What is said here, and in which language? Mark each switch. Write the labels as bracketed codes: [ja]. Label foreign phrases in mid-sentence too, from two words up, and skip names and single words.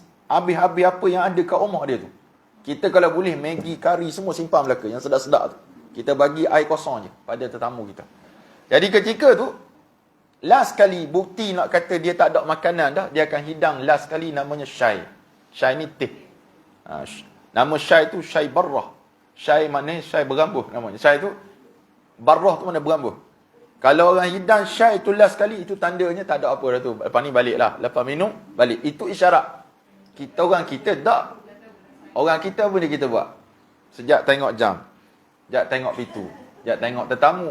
[ms] Habis-habis apa yang ada kat rumah dia tu. Kita kalau boleh Maggi, kari semua simpan belaka yang sedap-sedap tu. Kita bagi air kosong je pada tetamu kita. Jadi ketika tu, last kali bukti nak kata dia tak ada makanan dah, dia akan hidang last kali namanya syai. Syai ni teh. Nama Syai tu Syai Barrah. Syai maknanya Syai berambuh namanya. Syai tu, Barrah tu mana berambuh. Kalau orang hidang Syai tu last sekali, itu tandanya tak ada apa dah tu. Lepas ni balik lah. Lepas minum, balik. Itu isyarat. Orang kita tak. Orang kita apa dia kita buat? Sejak tengok jam. Sejak tengok pintu. Sejak tengok tetamu.